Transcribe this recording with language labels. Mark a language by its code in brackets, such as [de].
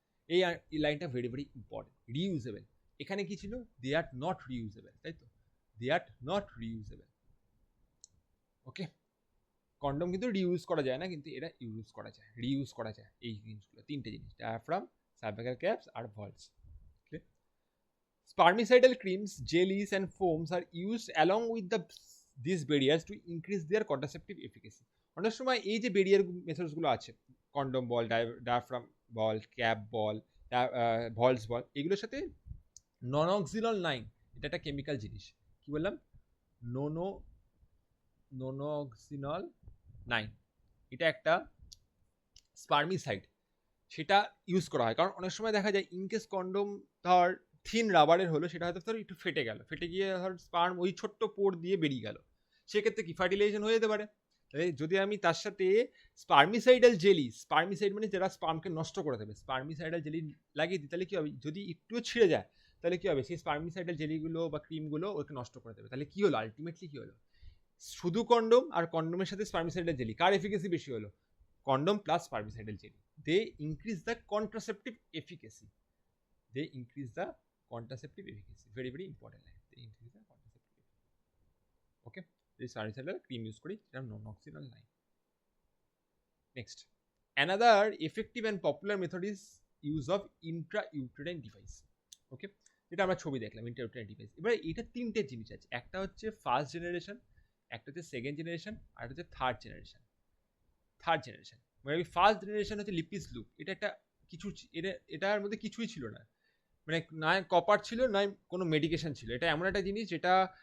[bn] এই লাইনটা very very important. Reusable, এখানে কি ছিল, [en] they are not reusable, [bn] তাই তো, দে are not reusable. Okay, condom কিন্তু রিউজ করা যায় না, কিন্তু এটা ইউজ করা যায়, রিউজ করা যায়। এই জিনিসগুলো তিনটে জিনিস, diaphragm, cervical caps আর Volks. [en] Spermicidal creams, jellies and foams are used along with these barriers to increase their contraceptive efficacy. [bn] অনেক সময় এই যে বেরিয়ার মেথডসগুলো আছে, কন্ডোম বল, ডায়াফ্রাম বল, ক্যাপ বল, ভলস বল, এগুলোর সাথে ননক্সিনল 9, এটা একটা কেমিক্যাল জিনিস। কি বললাম? ননক্সিনল 9, এটা একটা স্পার্মিসাইড, সেটা ইউজ করা হয়। কারণ অনেক সময় দেখা যায় ইনকেস কন্ডোম ধর থিন রাবারের হলো, সেটা হয়তো ধর একটু ফেটে গেল, ফেটে গিয়ে ধর স্পার্ম ওই ছোট্ট পোর দিয়ে বেরিয়ে গেল, সেক্ষেত্রে কি ফার্টিলাইজেশন হয়ে যেতে পারে। যদি আমি তার সাথে স্পার্মিসাইডাল জেলি, স্পার্মিসাইড মানে যারা স্পার্মকে নষ্ট করে দেবে, স্পার্মিসাইডাল জেলি লাগিয়ে দিই, তাহলে কি হবে, যদি একটুও ছিঁড়ে যায় তাহলে কি হবে, সেই স্পার্মিসাইডাল জেলিগুলো বা ক্রিমগুলো ওকে নষ্ট করে দেবে। তাহলে কি হলো, আলটিমেটলি কি হলো, শুধু কন্ডোম আর কন্ডোমের সাথে স্পার্মিসাইডাল জেলি, কার এফিকেসি বেশি হলো? [en] Condom plus spermicidal jelly, they increase the contraceptive efficacy. They increase the contraceptive efficacy. Very very important line. They increase the contraceptive efficacy. Okay, this salicylic cream use kori, [bn] এটা ননক্সিনল 9. [en] Next, another effective and popular method is use of intrauterine device. [bn] Okay, এটা আমরা ছবি দেখলাম, intrauterine device। এবারে এটা তিনটে জিনিস আছে, একটা হচ্ছে ফার্স্ট জেনারেশন, একটা হচ্ছে সেকেন্ড জেনারেশন, আর একটা হচ্ছে থার্ড জেনারেশন। থার্ড জেনারেশন মানে ফার্স্ট জেনারেশন হচ্ছে লিপিস লুপ, এটা একটা কিছু, এটার মধ্যে কিছুই ছিল না, মানে না কপার ছিল না কোনো মেডিকেশন ছিল, এটা এমন একটা জিনিস যেটা